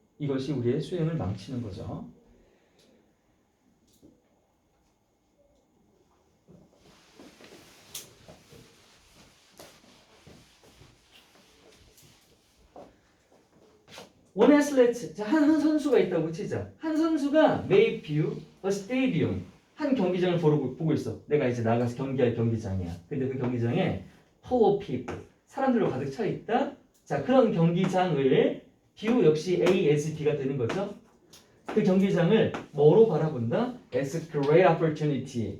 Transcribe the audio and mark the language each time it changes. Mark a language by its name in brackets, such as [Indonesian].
[Korean] 이것이 우리의 수행을 망치는 거죠. 원 애슬레트, 한 선수가 있다고 치자. 한 선수가 [English] may view a stadium. [Korean] 한 경기장을 보고 있어. 내가 이제 나가서 경기할 경기장이야. 근데 그 경기장에 [English] full of people. [Korean] 사람들로 가득 차 있다. 자, 그런 경기장을 view 역시 A as B가 되는 거죠. 그 경기장을 뭐로 바라본다? [English] As a great opportunity.